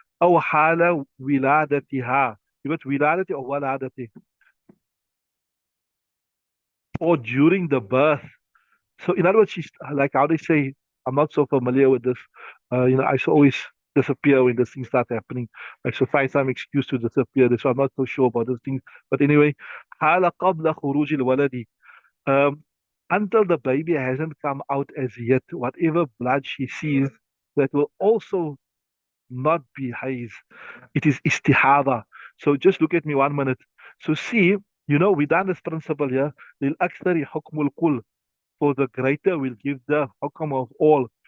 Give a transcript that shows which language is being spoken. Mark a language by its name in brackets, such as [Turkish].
[Arabic] أو حال ولادتها. [English] You got wiladati or waladati? Or during the birth. So in other words, she's like how they say, I'm not so familiar with this. I should always disappear when this thing starts happening. I should find some excuse to disappear. So I'm not so sure about those things. But anyway, [Arabic] حال قبل خروج الولد. [English] Um, until the baby hasn't come out as yet, whatever blood she sees, that will also not be haze. It is istihada. So just look at me 1 minute. So see, we done this principle here. [Arabic] للأكثر حكم الكل, [English] for the greater will give the hukam of all.